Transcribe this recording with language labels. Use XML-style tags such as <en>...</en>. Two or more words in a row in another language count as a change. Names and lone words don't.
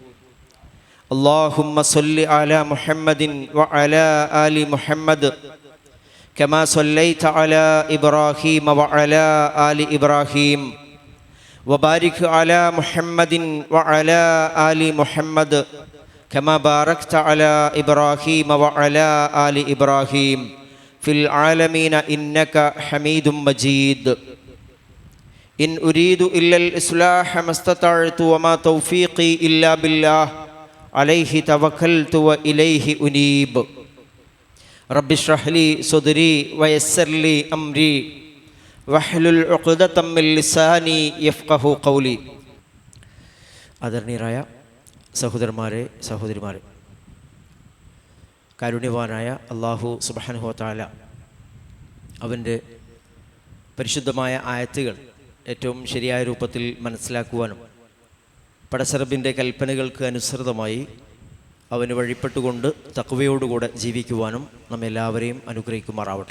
<ar>اللهم صل على محمد وعلى آل محمد كما صليت على إبراهيم وعلى آل إبراهيم وبارك على محمد وعلى آل محمد كما باركت على إبراهيم وعلى آل إبراهيم في العالمين إنك حميد مجيد. إن أريد إلا الإصلاح ما استطعت وما توفيقي إلا بالله عليه توكلت وإليه أنيب. رب اشرح لي صدري ويسر لي أمري واحلل عقدة من لساني يفقهوا قولي.</ar> <ml>ആദരണീയരായ സഹോദരന്മാരെ, സഹോദരിമാരെ, കാരുണ്യവാനായ അല്ലാഹു</ml> <ar>سبحانه وتعالى</ar> <ml>അവൻ്റെ പരിശുദ്ധമായ ആയത്തുകൾ ഏറ്റവും ശരിയായ രൂപത്തിൽ മനസ്സിലാക്കുവാനും പടച്ചറബിൻ്റെ കൽപ്പനകൾക്ക് അനുസൃതമായി അവന് വഴിപ്പെട്ടുകൊണ്ട് തഖ്വയോടുകൂടെ ജീവിക്കുവാനും നമ്മെല്ലാവരെയും അനുഗ്രഹിക്കുമാറാവട്ടെ.</ml>